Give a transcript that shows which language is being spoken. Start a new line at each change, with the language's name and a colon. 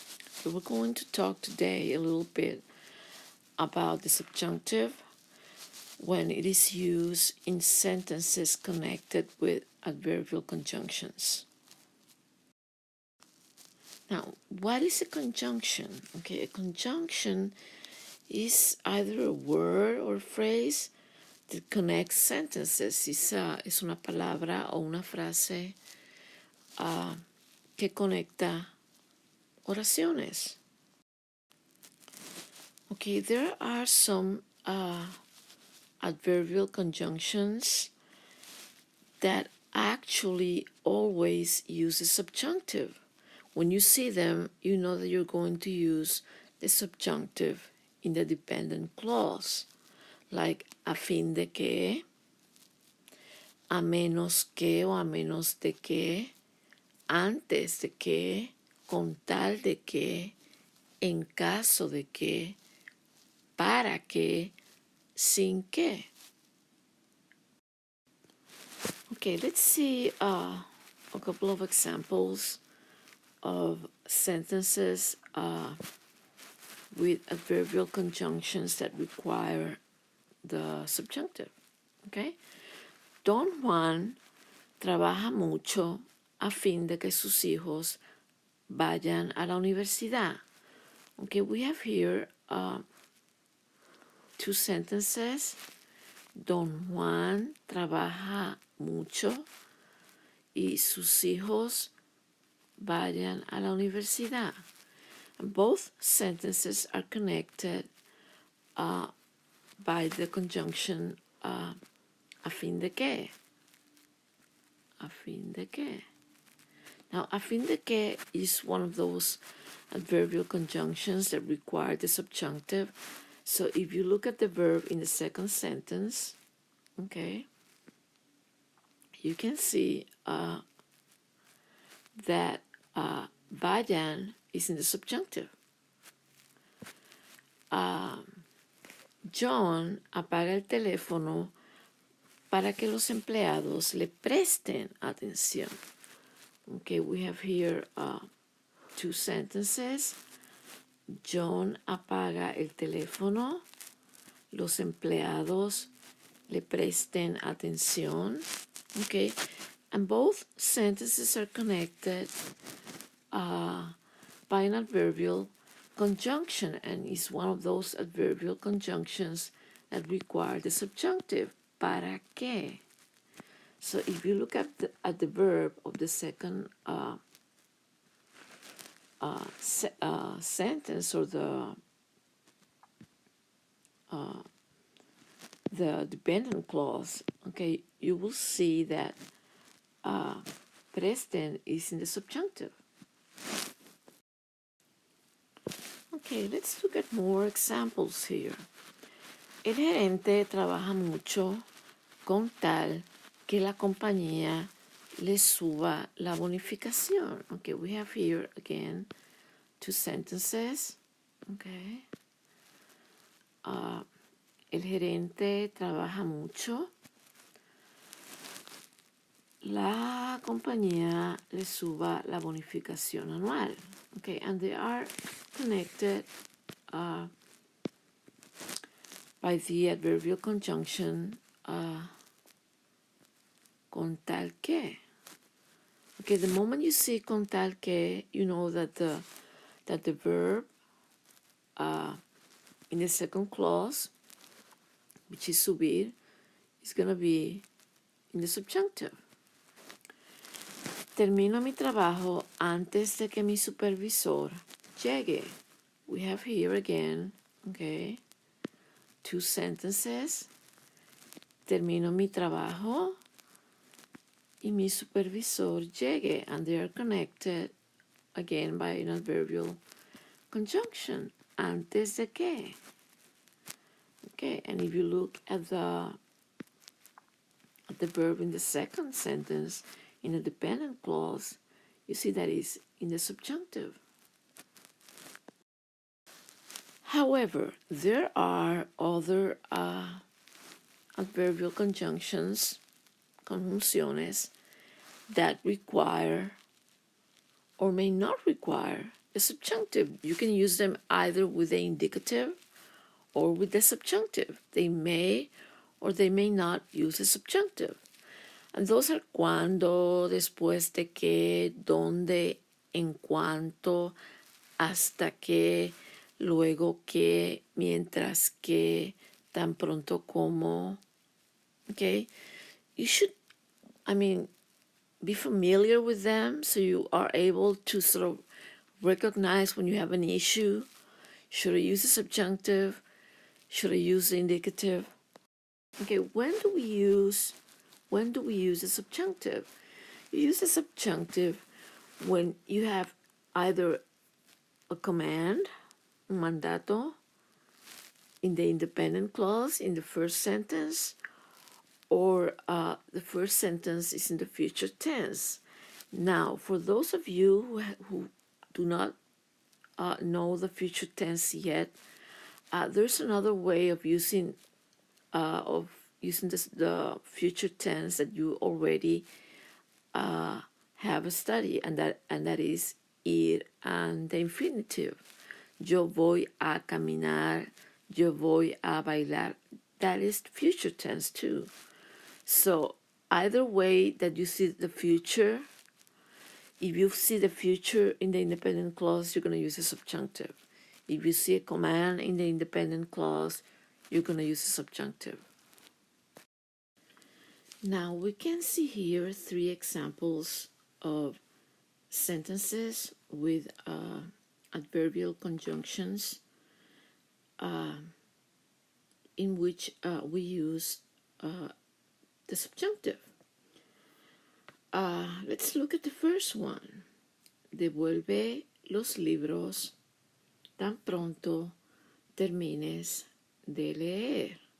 English: So we're going to talk today a little bit about the subjunctive when it is used in sentences connected with adverbial conjunctions. Now, what is a conjunction? Okay, a conjunction is either a word or phrase that connects sentences.
Spanish: Es una palabra o una frase que conecta oraciones.
English: Okay, there are some adverbial conjunctions that actually always use a subjunctive. When you see them, you know that you're going to use the subjunctive in the dependent clause, like
Spanish: a fin de que, a menos que o a menos de que, antes de que, con tal de que, en caso de que, para que, sin que.
English: Okay, let's see a couple of examples of sentences with adverbial conjunctions that require the subjunctive. Okay?
Spanish: Don Juan trabaja mucho a fin de que sus hijos vayan a la universidad.
English: Okay, we have here two sentences.
Spanish: Don Juan trabaja mucho y sus hijos vayan a la universidad.
English: And both sentences are connected by the conjunction a fin de que. A fin de que. Now, a fin de que is one of those adverbial conjunctions that require the subjunctive. So if you look at the verb in the second sentence, okay, you can see that vayan is in the subjunctive.
Spanish: John apaga el teléfono para que los empleados le presten atención.
English: Okay, we have here two sentences.
Spanish: John apaga el teléfono. Los empleados le presten atención.
English: Okay, and both sentences are connected by an adverbial conjunction, and is one of those adverbial conjunctions that require the subjunctive, para qué. So if you look at the verb of the second sentence, or the dependent clause, okay, you will see that presten is in the subjunctive. Okay, let's look at more examples here.
Spanish: El gerente trabaja mucho con tal que la compañía le suba la bonificación.
English: Okay, we have here again two sentences. Okay.
Spanish: El gerente trabaja mucho. La compañía le suba la bonificación anual.
English: Okay, and they are connected by the adverbial conjunction con tal que. Okay, the moment you see con tal que, you know that the verb in the second clause, which is subir, is going to be in the subjunctive.
Spanish: Termino mi trabajo antes de que mi supervisor llegue.
English: We have here again, okay, two sentences.
Spanish: Termino mi trabajo y mi supervisor llegue,
English: and they are connected again by an adverbial conjunction, antes de que. Okay, and if you look at the verb in the second sentence in a dependent clause, you see that is in the subjunctive. However, there are other adverbial conjunctions, conjunciones, that require or may not require a subjunctive. You can use them either with the indicative or with the subjunctive. They may or they may not use a subjunctive. And those are
Spanish: cuando, después de que, donde, en cuanto, hasta que, luego que, mientras que, tan pronto como.
English: Okay? You should, be familiar with them so you are able to sort of recognize when you have an issue. Should I use the subjunctive? Should I use the indicative? Okay, when do we use the subjunctive? You use the subjunctive when you have either a command,
Spanish: un mandato,
English: in the independent clause in the first sentence, or the first sentence is in the future tense. Now, for those of you who do not know the future tense yet, there's another way of using the future tense that you already have a study, and that is ir and the infinitive.
Spanish: Yo voy a caminar, yo voy a bailar.
English: That is future tense too. So either way that you see the future, if you see the future in the independent clause, you're going to use a subjunctive. If you see a command in the independent clause, you're going to use a subjunctive. Now we can see here 3 examples of sentences with adverbial conjunctions in which we use the subjunctive. Let's look at the first one.
Spanish: Devuelve los libros tan pronto termines de leer.